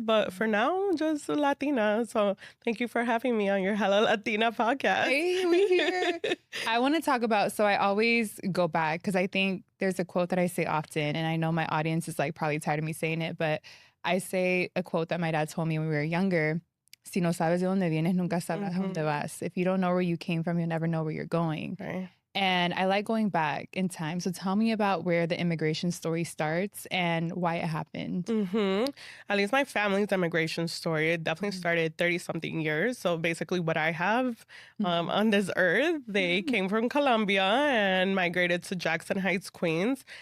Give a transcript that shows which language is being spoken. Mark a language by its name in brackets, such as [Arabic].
[English] But for now, just Latina. So thank you for having me on your Hella Latina podcast. Hey, we here. I want to talk about, so I always go back because I think there's a quote that I say often, and I know my audience is like probably tired of me saying it, but I say a quote that my dad told me when we were younger. [Spanish] Si no sabes de dónde vienes, nunca sabrás dónde vas. [English] If you don't know where you came from, you'll never know where you're going. Right. And I like going back in time. So tell me about where the immigration story starts and why it happened. At least my family's immigration story, it definitely started 30-something years. So basically what I have on this earth, they came from Colombia and migrated to Jackson Heights, Queens.